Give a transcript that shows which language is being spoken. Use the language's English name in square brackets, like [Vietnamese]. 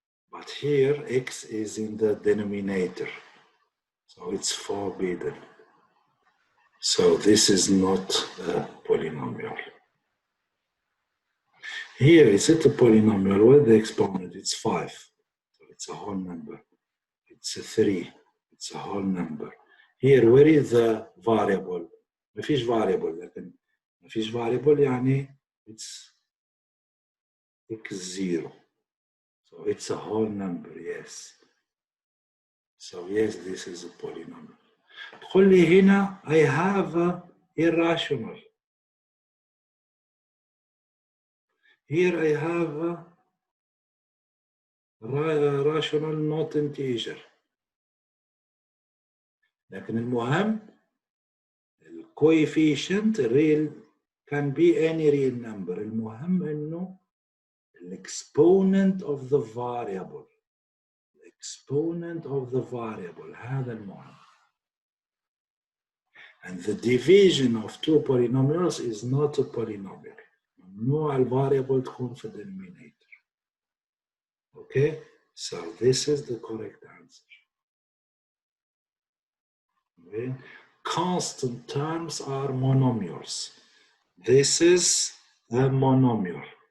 [English] But here, x is in the denominator. So it's forbidden. So this is not a polynomial. Here is it a polynomial with the exponent? It's 5. So it's a whole number. It's a 3. It's a whole number. Here where is the variable? [Arabic] ما فيش variable لكن ما فيش variable يعني [English] it's x0. So it's a whole number, yes. So yes, this is a polynomial. [Arabic] تقول لي هنا [English] I have a irrational. Here I have a rational not integer. [Arabic] لكن المهم ال [English] coefficient real can be any real number. [Arabic] المهم إنه ال [English] exponent of the variable. Exponent of the variable [Arabic] هذا المهم. [English] And the division of two polynomials is not a polynomial. [Arabic] ممنوع الفاريبل تكون في denominator. [English] Okay, so this is the correct answer. Okay. Constant terms are monomials. This is a monomial.